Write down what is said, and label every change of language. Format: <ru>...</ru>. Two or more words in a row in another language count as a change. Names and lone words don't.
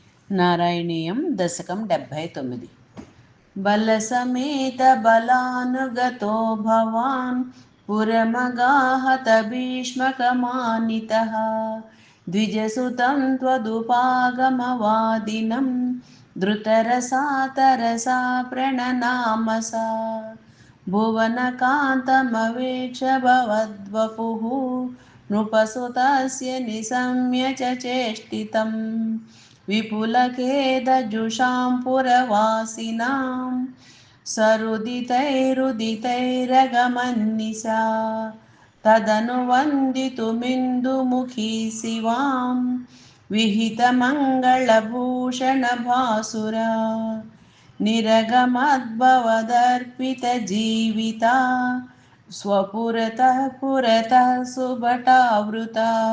<sa>నారాయణీయం దశకం 79 బలసమేత బలానుగతో భవాన్ పురమగాహత భీష్మకమానితః ద్విజసుతం త్వదుపాగమవాదినం ధృతరసా తరసా ప్రణనామసా భువనకాంతమవేక్ష భవద్వపుః నృపసుతస్య निशम्य च चेष्टितं विपुलखेदजुषां पुरवासिनां सरुदितैरुदितैरगमन्निशा तदनुवन्दितुमिन्दुमुखी शिवां विहितमङ्गलभूषणभासुरा निरगमद्भवदर्पितजीविता स्वपुरतः पुरतः सुभटावृता</sa>